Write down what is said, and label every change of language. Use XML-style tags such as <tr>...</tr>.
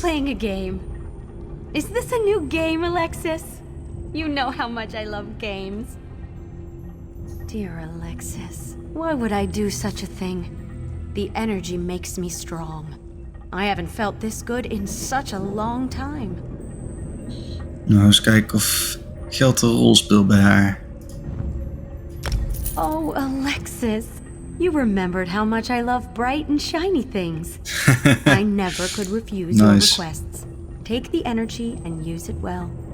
<en>playing a game? Is this a new game, Alexis? You know how much I love games. Dear Alexis, why would I do such a thing? The energy makes me strong. I haven't felt this good in such a long time.</en> <nl>Nou, eens kijken of geld een rol speelt bij haar.</nl> <en>Oh, Alexis, you remembered how much I love bright and shiny things. I never could refuse your Nice. requests. Take the energy and use it well.</en>